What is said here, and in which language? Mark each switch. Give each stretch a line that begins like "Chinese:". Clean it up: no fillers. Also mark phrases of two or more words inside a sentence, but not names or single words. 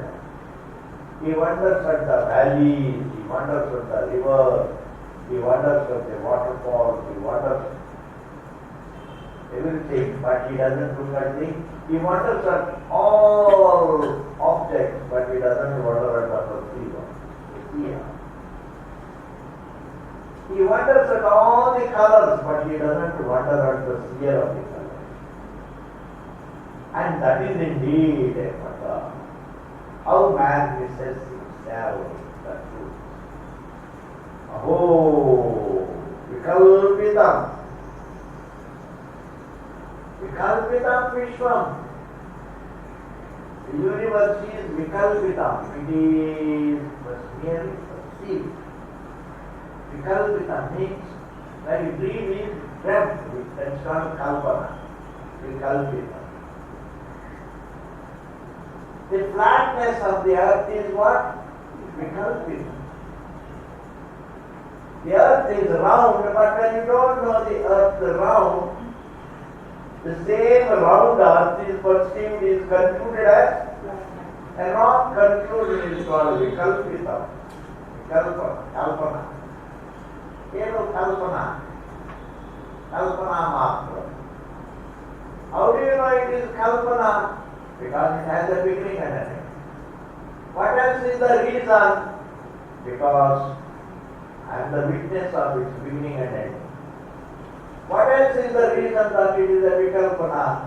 English: He wonders at the valleys, he wonders at the river, he wonders at the waterfalls, he wonders everything, but he doesn't look at he wonders at all objects, but he doesn't wonder at the perceiver. He wonders at all the colors, but he doesn't wonder at the seer of the colors. And that is indeed a matter. How man misses himself, the truth.
Sanskrit: Aho, vikalpitam. Vikalpitam Vishwam.
English: The universe is vikalpitam. It is merely perceived. Vikalpitam means that a dream is dreamt. That's called kalpana. Vikalpitam. The flatness of the earth is what? Vikalpitam. The earth is round, but when you don't know the earth round, the same round earth is perceived, is concluded as a wrong conclusion is called vikalpita.
Sanskrit: Kalpana. Keval kalpana. Kalpana matra.
English: How do you know it is kalpana? Because it has a beginning and an end. What else is the reason? Because I am the witness of its beginning and end. What else is the reason that it is a vikalpana?